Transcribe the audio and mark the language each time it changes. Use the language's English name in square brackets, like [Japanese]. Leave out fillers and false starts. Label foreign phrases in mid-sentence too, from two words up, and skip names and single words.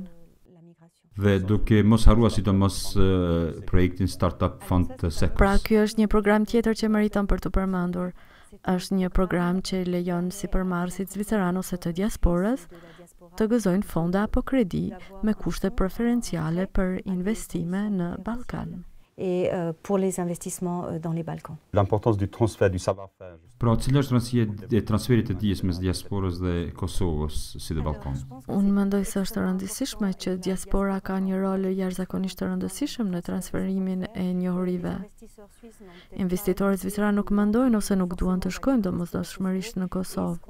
[Albanian] Dhe duke mos harruar sidomos projektin Startup Fund të Sekos. Pra, ky është një program tjetër që meriton për të përmendur. Është një program që lejon sipërmarrësit zviceran ose të diasporës të gëzojnë fonde apo kredi me kushte preferenciale për investime në Ballkan. [French] Et pour les investissements dans les Balkans. L'importance du transfert du savoir-faire. [Albanian] Pra, cila është rëndësia e transferit të dijes mes diasporës dhe Kosovës si dhe Ballkanit? Unë mendoj se është rëndësishme që diaspora ka një rol jashtëzakonisht të rëndësishëm në transferimin e njohurive. Investitorët zviceran nuk mendojnë ose nuk duan të shkojnë domosdoshmërisht në Kosovë.